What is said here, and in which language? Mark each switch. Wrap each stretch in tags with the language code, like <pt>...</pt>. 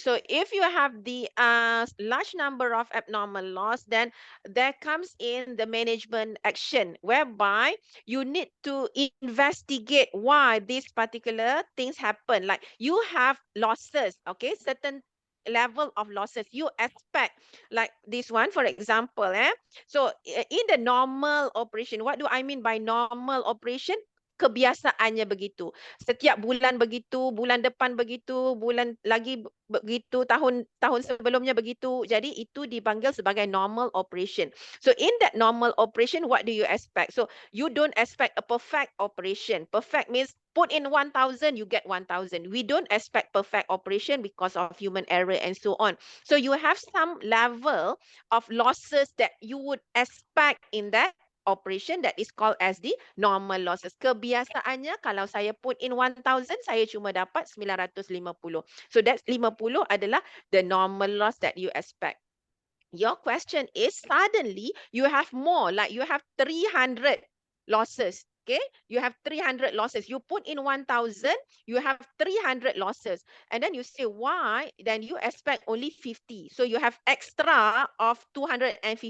<en>So if you have the large number of abnormal loss, then there comes in the management action, whereby you need to investigate why these particular things happen. Like you have losses, okay, certain level of losses you expect, like this one, for example. So in the normal operation, what do I mean by normal operation?</en> <ms>kebiasaannya begitu. Setiap bulan begitu, bulan depan begitu, bulan lagi begitu, tahun sebelumnya begitu. Jadi itu dipanggil sebagai normal operation.</ms> <en>So in that normal operation, what do you expect? So you don't expect a perfect operation. Perfect means put in 1,000, you get 1,000. We don't expect perfect operation because of human error and so on. So you have some level of losses that you would expect in that operation that is called as the normal losses.</en> <ms>Kebiasaannya kalau saya</ms> <en>put in</en> <ms>1,000, saya cuma dapat 950.</ms> <en>So that's 50 adalah the normal loss that you expect. Your question is suddenly you have more, like you have 300 losses. Okay, you have 300 losses. You put in 1,000, you have 300 losses. And then you say, why? Then you expect only 50. So you have extra of 250.</en>